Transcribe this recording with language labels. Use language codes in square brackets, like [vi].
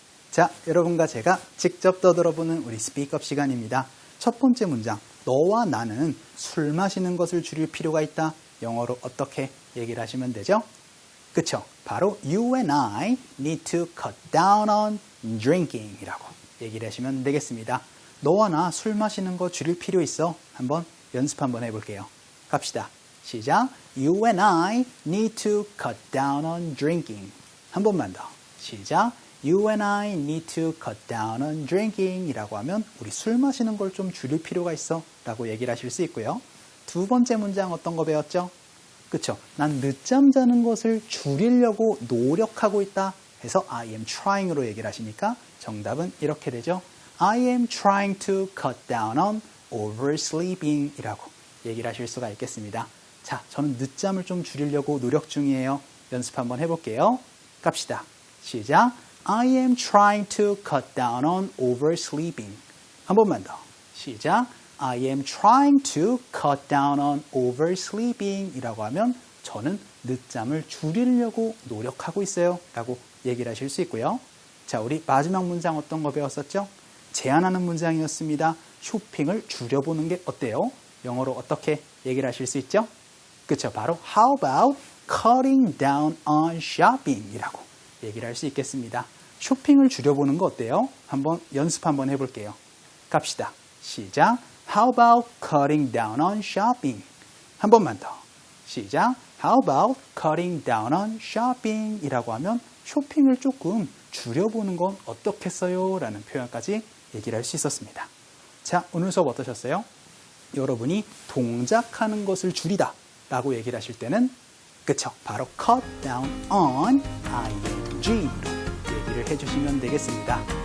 [ko] 자, 여러분과 제가 직접 떠들어보는 우리 스피크업 시간입니다. 첫 번째 문장, 너와 나는 술 마시는 것을 줄일 필요가 있다. 영어로 어떻게 얘기를 하시면 되죠? 그쵸? 바로 [en] You and I need to cut down on drinking [ko] 이라고 얘기를 하시면 되겠습니다. 너와 나 술 마시는 거 줄일 필요 있어. 한번 연습 한번 해볼게요. 갑시다. 시작. [en] You and I need to cut down on drinking. [ko] 한 번만 더. 시작. [en] You and I need to cut down on drinking [ko] 이라고 하면 우리 술 마시는 걸 좀 줄일 필요가 있어 라고 얘기를 하실 수 있고요. 두 번째 문장 어떤 거 배웠죠? 그쵸? 난 늦잠 자는 것을 줄이려고 노력하고 있다 해서 I am trying으로 얘기를 하시니까 정답은 이렇게 되죠. [en] I am trying to cut down on oversleeping [ko] 이라고 얘기를 하실 수가 있겠습니다. 자, 저는 늦잠을 좀 줄이려고 노력 중이에요. 연습 한번 해볼게요. 갑시다. 시작. [en] I am trying to cut down on oversleeping. [ko] 한 번만 더. 시작. [en] I am trying to cut down on oversleeping [ko] 이라고 하면 저는 늦잠을 줄이려고 노력하고 있어요 라고 얘기를 하실 수 있고요. 자, 우리 마지막 문장 어떤 거 배웠었죠? 제안하는 문장이었습니다. 쇼핑을 줄여보는 게 어때요? 영어로 어떻게 얘기를 하실 수 있죠? 그쵸, 바로 [en] How about cutting down on shopping [ko] 이라고 얘기를 할 수 있겠습니다. 쇼핑을 줄여보는 거 어때요? 한번 연습 한번 해볼게요. 갑시다. 시작. [en] How about cutting down on shopping? [ko] 한 번만 더. 시작. [en] How about cutting down on shopping? [ko] 이라고 하면 쇼핑을 조금 줄여보는 건 어떻겠어요? 라는 표현까지 얘기를 할 수 있었습니다. 자, 오늘 수업 어떠셨어요? 여러분이 동작하는 것을 줄이다 라고 얘기를 하실 때는 그쵸, 바로 cut down on ing로 얘기를 해주시면 되겠습니다.